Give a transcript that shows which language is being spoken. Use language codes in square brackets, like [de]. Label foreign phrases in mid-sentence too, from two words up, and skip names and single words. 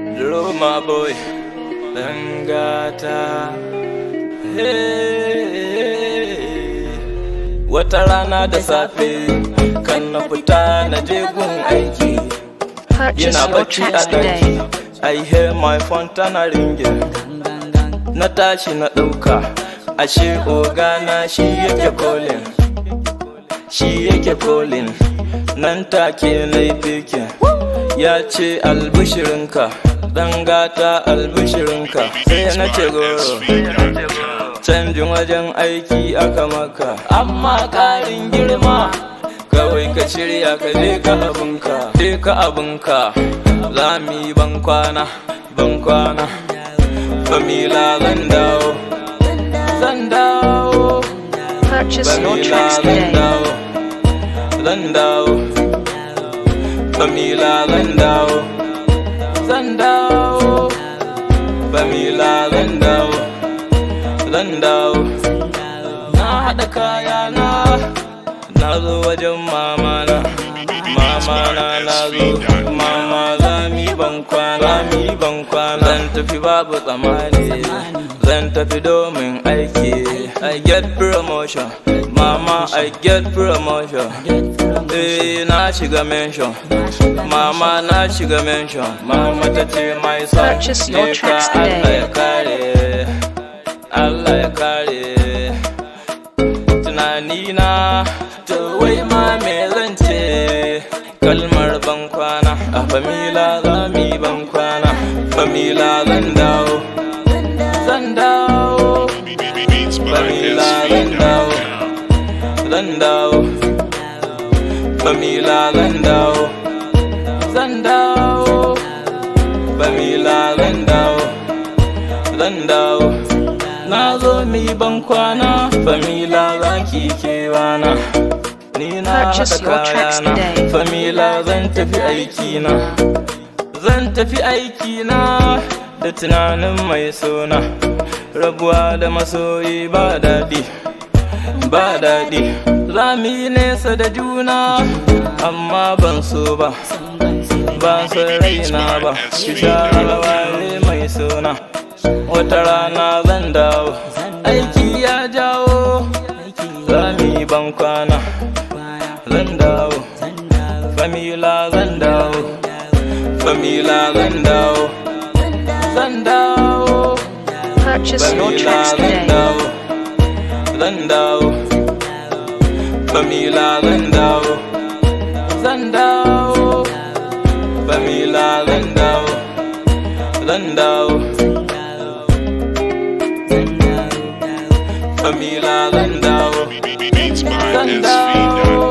[en] Roma boy, [ha] Dangata. Wata rana da safe kan na fita na je gun aiki. Yana bacci a ɗaki, [en] I hear my phone tana ringing. [ha] Na tashi na ɗauka, ashe ogana shi yake calling. Shi yake calling, nan take na yi picking. Ya ce albishirinka, Dangata albishirinka. Sai na ce goro, canjin wajen aiki aka maka, amma ƙarin girma. Kawai ka shirya ka je ka abinka, je ka abinka. Za mu yi bankwana, bankwana. Famila zan dawo, zan dawo. [en] Purchase your [ha] Famila [en] tracks [ha] zan [en] today. [ha] dawo, zan dawo. Famila zan dawo, zan dawo. Famila zan dawo, zan dawo. Na haɗa kayana, na zo wajen mamana. Mamana na zo, mama za mu yi bankwana, za mu yi bankwana. Zan tafi babu tsammani, zan tafi domin aiki. [en] I get promotion, mama I get promotion. [ha] Na shiga mention, mama na shiga mention. Mama ta ce [en] my son, Purchase your [ha] ne ka [en] tracks [ha] Allah [en] today. [ha] ya kare, Allah ya kare. Tunanina, to wai ma me zan ce? Kalmar bankwana, a Famila za mu yi bankwana. Famila zan dawo, zan dawo. Famila zan dawo, zan dawo. Famila zan dawo, zan dawo. Famila zan dawo, zan dawo. Na zo mu yi bankwana, Famila za ki kewana. Ni na haɗa [en] Purchase your tracks [ha] kayana, [en] today. [ha] Famila zan tafi aikina. Zan tafi aikina da tunanin mai sona. Rabuwa da masoyi ba daɗi, ba daɗi. Za mu yi nesa da juna, amma ban so ba, ban san raina ba. Ki share waye mai sona. Wata rana zan dawo, aiki ya jawo. Za mu yi bankwana, zan dawo. Famila zan dawo, Famila zan dawo, zan dawo. [en] Purchase your [ha] Famila [en] tracks [ha] zan [en] today. [ha] dawo, zan dawo. Famila zan dawo, zan dawo. Famila zan dawo, zan dawo. Famila zan dawo, zan dawo.